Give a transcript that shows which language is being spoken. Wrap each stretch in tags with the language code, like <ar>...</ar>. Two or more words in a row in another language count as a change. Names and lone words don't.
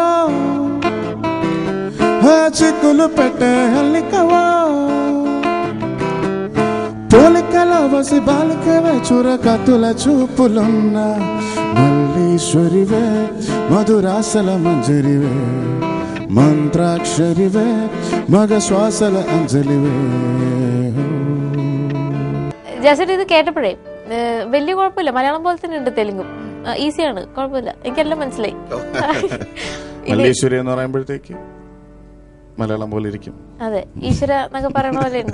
<te>చిక్కులు పెట్టే అల్లికవో పోలికల వసి బాలికవే చురకతుల చూపులున్న మల్లీశ్వరివే మధురాసల మంజరివే మంత్రాక్షరివే మగ శ్వాసల అంజలివే.</te> <ml>ജാസേട്ട് ഇത് കേട്ടപ്പോഴേ വലിയ കുഴപ്പമില്ല, മലയാളം പോലെ തന്നെ ഉണ്ട് തെലുങ്കും, ഈസിയാണ്, കുഴപ്പമില്ല, എനിക്കെല്ലാം മനസ്സിലായി. മല്ലേശ്വരി എന്ന് പറയുമ്പോഴത്തേക്ക് മലയാളം പോലെ ഇരിക്കും. അതെ, ഈശ്വര എന്നൊക്കെ പറയുന്ന പോലെ ഉണ്ട്.</ml>